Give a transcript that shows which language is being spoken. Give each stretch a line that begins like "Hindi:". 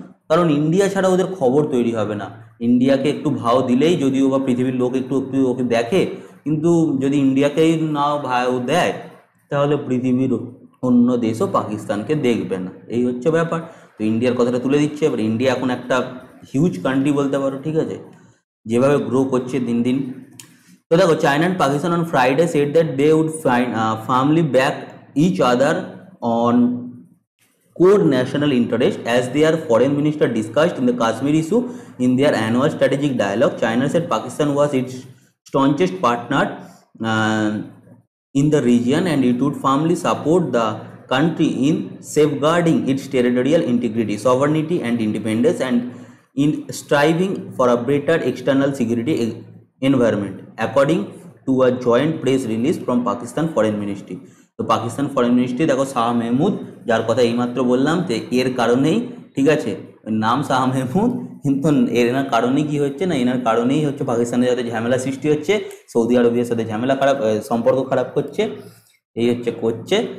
Bangla: কারণ ইন্ডিয়া ছাড়া ওদের খবর তৈরি হবে না। ইন্ডিয়াকে একটু ভাও দিলেই, যদিও বা পৃথিবীর লোক একটু একটু ওকে দেখে, কিন্তু যদি ইন্ডিয়াকেই না ভাও দেয় তাহলে পৃথিবীর অন্য দেশও পাকিস্তানকে দেখবে না, এই হচ্ছে ব্যাপার। তো ইন্ডিয়ার কথাটা তুলে দিচ্ছে। এবার ইন্ডিয়া এখন একটা হিউজ কান্ট্রি বলতে পারো, ঠিক আছে, যেভাবে গ্রো করছে দিন দিন। তো দেখো
English: China and Pakistan on Friday said that they would firmly back each other on core national interest as their foreign minister discussed in the Kashmir issue in their annual strategic dialogue. China said Pakistan was its staunchest partner uh, in the region and it would firmly support the country in safeguarding its territorial integrity, sovereignty and independence and in striving for a better external security environment, according to a joint press release from Pakistan Foreign Ministry.
Bangla: তো Pakistan foreign ministry দেখো শাহ মেহমুদ, যার কথা এইমাত্র বললাম, যে এর কারণেই, ঠিক আছে, নাম শাহ মেহমুদ, কিন্তু এনার কারণেই কি হচ্ছে না, এনার কারণেই হচ্ছে পাকিস্তানের যাতে ঝামেলা সৃষ্টি হচ্ছে, সৌদি আরবের সাথে ঝামেলা খারাপ, সম্পর্ক খারাপ করছে, এই হচ্ছে করছে।